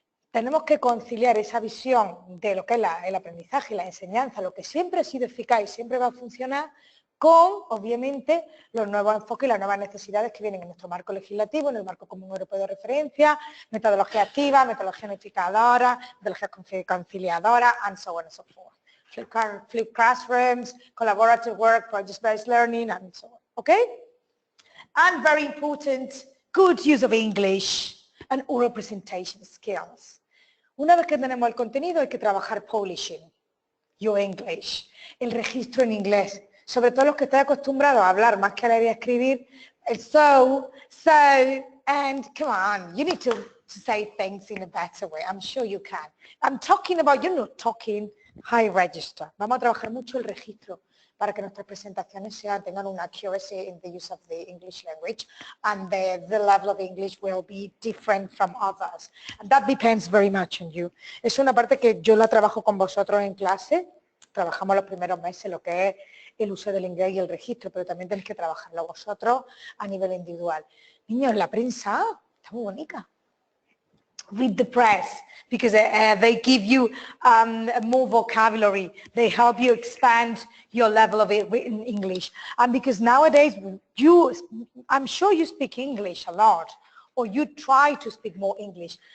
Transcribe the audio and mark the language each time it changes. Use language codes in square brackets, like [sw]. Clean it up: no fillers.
[es] Tenemos que conciliar esa visión de lo que es el aprendizaje y la enseñanza, lo que siempre ha sido eficaz y siempre va a funcionar, con, obviamente, los nuevos enfoques y las nuevas necesidades que vienen en nuestro marco legislativo, en el marco común europeo de referencia, metodología activa, metodología unificadora, metodología conciliadora, [en] and so on and so forth. flip classrooms, collaborative work, project-based learning, and so on, okay? And very important, good use of English and oral presentation skills. [es] Una vez que tenemos el contenido hay que trabajar [en] polishing, your English, [es] el registro en inglés, sobre todo los que están acostumbrados a hablar más que a leer y a escribir, el so, [en] and come on, you need to say things in a better way. I'm sure you can. I'm talking about, you're not talking high register. [es] Vamos a trabajar mucho el registro para que nuestras presentaciones tengan una [en] accuracy in the use of the English language, and the level of English will be different from others. And that depends very much on you. [es] Es una parte que yo la trabajo con vosotros en clase. Trabajamos los primeros meses lo que es el uso del inglés y el registro, pero también tenéis que trabajarlo vosotros a nivel individual. Niños, la prensa está muy bonita. [en] Read the press because they give you more vocabulary. They help you expand your level of written English. And because nowadays, I'm sure you speak English a lot, or you try to speak more English.